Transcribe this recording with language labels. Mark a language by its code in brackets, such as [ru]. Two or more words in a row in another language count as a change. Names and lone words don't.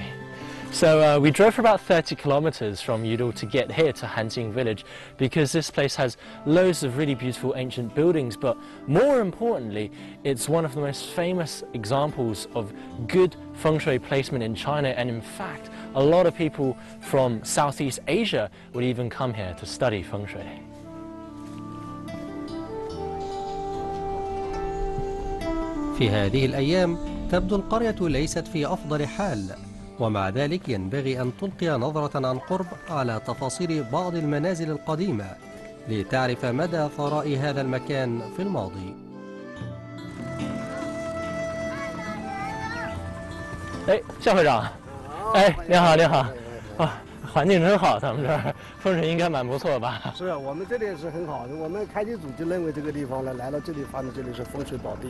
[en] So we drove for about 30 kilometers from Yudou to get here to Hanjing village because this place has loads of really beautiful ancient buildings, but more importantly, it's one of the most famous examples of good feng shui placement in China, and in fact, a lot of people from Southeast Asia would even come here to study feng shui. [ar] في هذه الأيام تبدو القرية ليست في أفضل حال، ومع ذلك ينبغي أن تلقي نظرة عن قرب على تفاصيل بعض المنازل القديمة لتعرف مدى ثراء هذا المكان في الماضي. [zh] 哎，夏会长，哎，你好，你好，啊，环境真好，咱们这儿风水应该蛮不错吧？是我们这里是很好的，我们开机组就认为这个地方呢，来到这里发现这里是风水宝地。